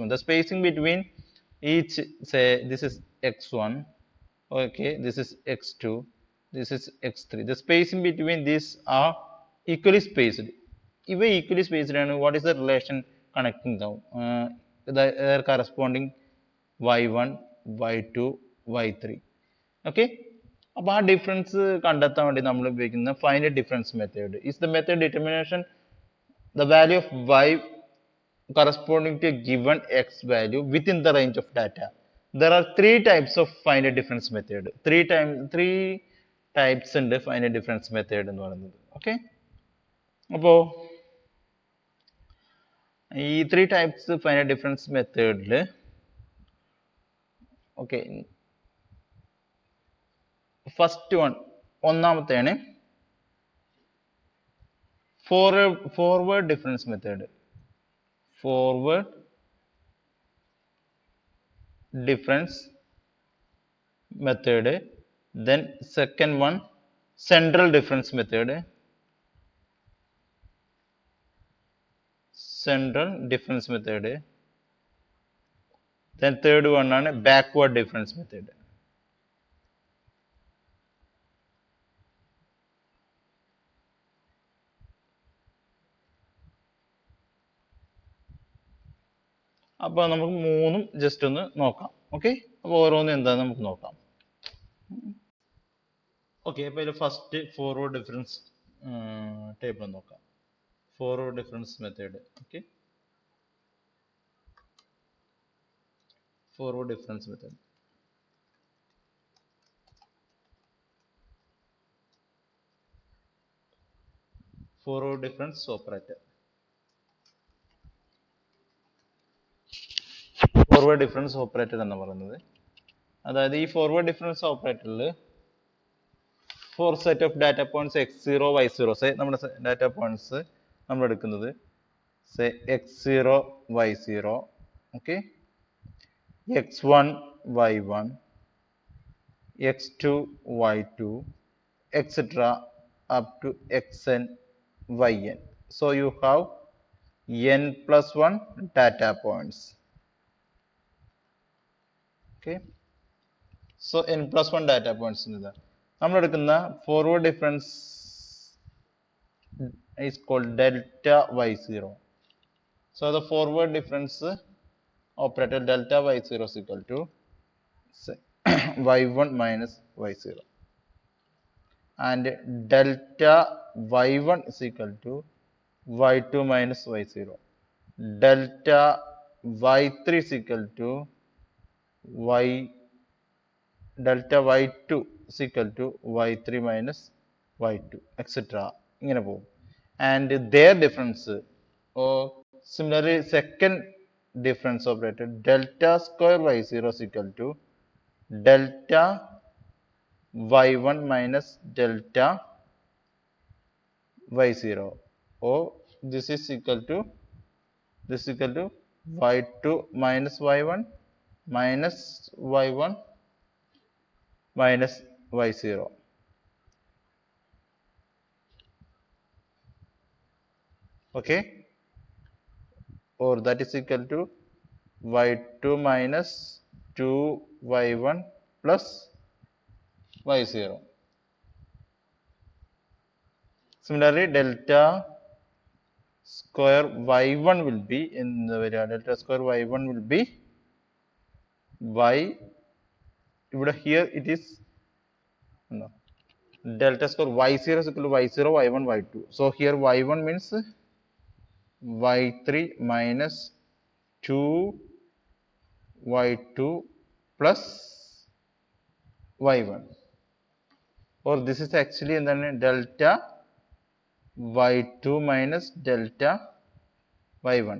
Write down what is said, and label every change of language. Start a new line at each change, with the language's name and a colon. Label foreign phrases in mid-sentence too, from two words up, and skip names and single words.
English: The spacing between each, say this is x1, okay, this is x2, this is x3. The spacing between these are equally spaced.
Malayalam: ഇവ
English: equally spaced
Malayalam: ആണ്.
English: What is the relation connecting them? Their corresponding y1 y2 y3. Okay,
Malayalam: അപ്പോൾ ആ ഡിഫറൻസ് കണ്ടെത്താൻ വേണ്ടി നമ്മൾ ഉപയോഗിക്കുന്ന
English: finite difference method is the method determination the value of y corresponding to a given x value within the range of data. There are three types of finite difference method. Three types ഉണ്ട് finite difference method
Malayalam: എന്ന് പറയുന്നത്. ഓക്കെ, അപ്പോൾ ഈ
English: 3 types finite difference
Malayalam: മെത്തേഡിൽ
English: okay, first
Malayalam: ഒന്നാമത്തെയാണ്
English: forward difference method. forward difference method. then second one central difference method. then third one ആണ് backward difference method.
Malayalam: അപ്പോൾ നമുക്ക് മൂന്നും ജസ്റ്റ് ഒന്ന് നോക്കാം. ഓക്കെ, അപ്പോൾ ഓരോന്നും എന്താണെന്ന് നമുക്ക് നോക്കാം. ഓക്കെ, അപ്പോൾ ഇതിൽ
English: first forward difference table
Malayalam: നോക്കാം.
English: forward difference method. okay, forward difference method. Forward difference operator. Forward difference operator
Malayalam: എന്ന് പറയുന്നത് അതായത് ഈ
English: forward difference operator for set of data points x0 y0 say
Malayalam: നമ്മുടെ ഡാറ്റ പോയിന്റ്സ് നമ്മൾ എടുക്കുന്നത്
English: സേ x0 y0 ഓക്കെ x1 y1 x2 y2 etc up to xn yn. So you have n plus 1 data points. Okay. So n plus 1 data points
Malayalam: നമ്മൾ എടുക്കുന്ന
English: forward difference is called delta y0. So the forward difference operator delta y0 is equal to say, y1 minus y0, and delta y1 is equal to y2 minus y0. Delta y3 is equal to y delta y2 is equal to y3 minus y2 etc.
Malayalam: ഇങ്ങനെ പോകും.
English: And their difference or similarly second difference operator delta square y0 is equal to delta y1 minus delta y0, or this is equal to y2 minus y1 minus y1 minus y0. Okay, or that is equal to y2 minus 2y1 plus y0. Similarly, delta square y1 will be in the area, delta square y1 will be y, here it is no, delta square y0 is equal to y0 y1 y2. So here y1 means y3 minus 2 y2 plus y1, or this is actually and then delta y2 minus delta y1.